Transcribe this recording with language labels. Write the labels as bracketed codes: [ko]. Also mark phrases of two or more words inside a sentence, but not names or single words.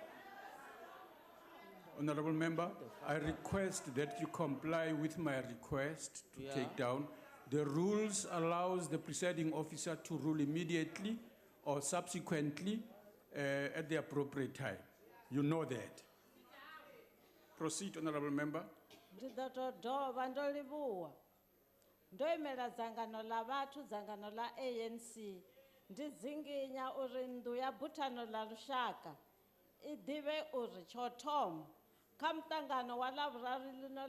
[en] Honorable member, I request that you comply with my request to Yeah. take down. The rules allows the presiding officer to rule immediately or subsequently at the appropriate time. You know that. Proceed, honorable member. [ve] Ndi ḓo tou dovha ndo livhuwa ndo imela dzangano la vhathu dzangano la ANC ndi dzinginya uri nndu ya buthano la lushaka I ḓivhe uri tsho thoma kha mutangano wa ḽavhuraru lino